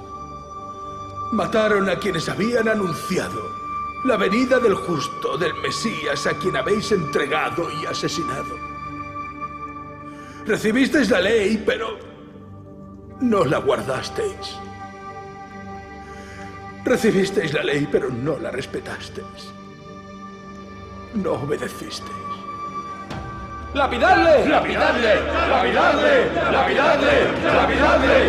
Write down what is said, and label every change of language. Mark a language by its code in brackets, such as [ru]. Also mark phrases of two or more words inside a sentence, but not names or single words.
[es] Mataron a quienes habían anunciado la venida del justo, del Mesías, a quien habéis entregado y asesinado. Recibisteis la ley, pero no la guardasteis. Recibisteis la ley, pero no la respetasteis. No obedecisteis. ¡Lapidadle! ¡Lapidadle! ¡Lapidadle! ¡Lapidadle! ¡Lapidadle!